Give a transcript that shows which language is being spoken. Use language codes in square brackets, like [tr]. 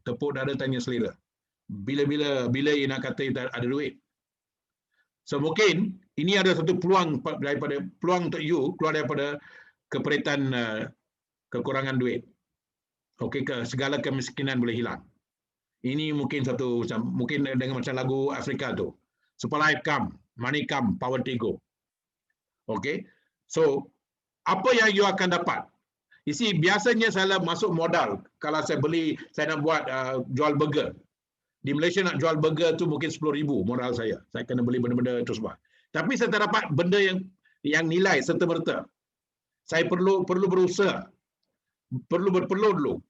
[ms] Tepuk dada, tanya selera. Bila you nak kata you tak ada duit? So mungkin ini ada satu peluang untuk you keluar daripada keperitan kekurangan duit. Okey, segala kemiskinan boleh hilang. Ini mungkin mungkin dengan macam lagu Afrika tu. [en] Supply come, money come, poverty go. Okey. [ms] So apa yang you akan dapat? You see, biasanya saya masuk modal kalau saya nak buat jual burger. Di Malaysia nak jual burger tu mungkin 10,000 modal saya. Saya kena beli benda-benda tu semua. Tapi saya tak dapat benda yang nilai serta-merta. Saya perlu berusaha. Perlu berpeluh dulu.